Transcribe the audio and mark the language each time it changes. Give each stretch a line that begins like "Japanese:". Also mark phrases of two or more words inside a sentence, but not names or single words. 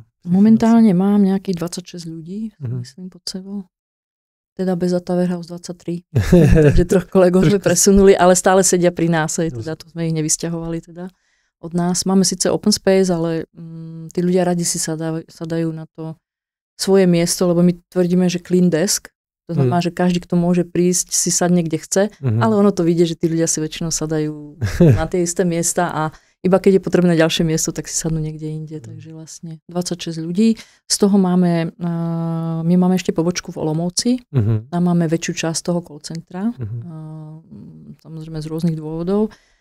Slovak: Momentálne mám nejakých 26 ľudí, myslím, pod sebou. Teda bez
English: data warehouse
Slovak: 23. Takže 3 kolegov sme presunuli, ale stále sedia pri nás. Teda to sme ich nevysťahovali teda od nás. Máme síce
English: open space,
Slovak: ale tí ľudia radi si sadajú na to svoje miesto, lebo my tvrdíme, že
English: clean desk.
Slovak: To znamená, že každý, kto môže prísť, si sadne kde chce, ale ono to vidie, že tí ľudia si väčšinou sadajú na tie isté miesta a iba keď je potrebné ďalšie miesto, tak si sadnú niekde inde. Takže vlastne 26 ľudí. Z toho máme, my máme ešte pobočku v Olomouci. Tam máme väčšiu časť toho
English: call centra.
Slovak: Samozrejme z rôznych dôvodov.